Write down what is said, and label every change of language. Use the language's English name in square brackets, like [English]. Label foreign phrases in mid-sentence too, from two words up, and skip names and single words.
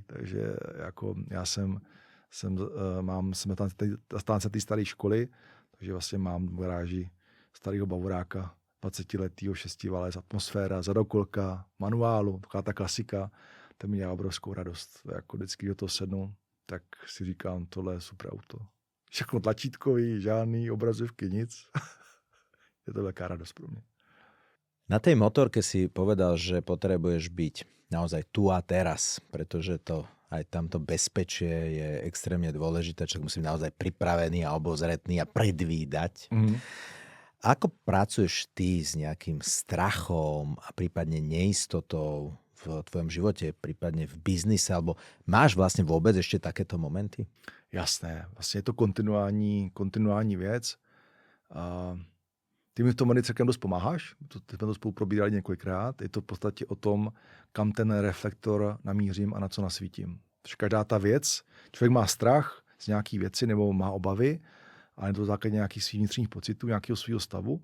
[Czech] Takže jako já jsem zastánce té staré školy, takže vlastně mám v garáži starého bavoráka, 20letýho 6 atmosféra, zadokolka, manuálu, taková ta klasika, to mi dělá obrovskou radost. Jako vždycky do toho sednu, tak si říkám, tohle je super auto. Všechno tlačítkový, žádný obrazovky, nic. [Slovak] Je to veľká radosť pro mňa. Na tej motorke si povedal, že potrebuješ byť naozaj tu a teraz, pretože to aj tamto bezpečie je extrémne dôležité, čo musím naozaj pripravený a obozretný a predvídať. Ako pracuješ ty s nejakým strachom a prípadne neistotou v tvojom živote, prípadne v biznise, alebo máš vlastne vôbec ešte takéto momenty? [Czech] Jasné, vlastně je to kontinuální věc. A ty mi v tom celkem dost pomáháš, ty jsme to spolu probírali několikrát. Je to v podstatě o tom, kam ten reflektor namířím a na co nasvítím. Takže každá ta věc, člověk má strach z nějaký věci nebo má obavy, ale je to základě nějakých svých vnitřních pocitů, nějakého svého stavu.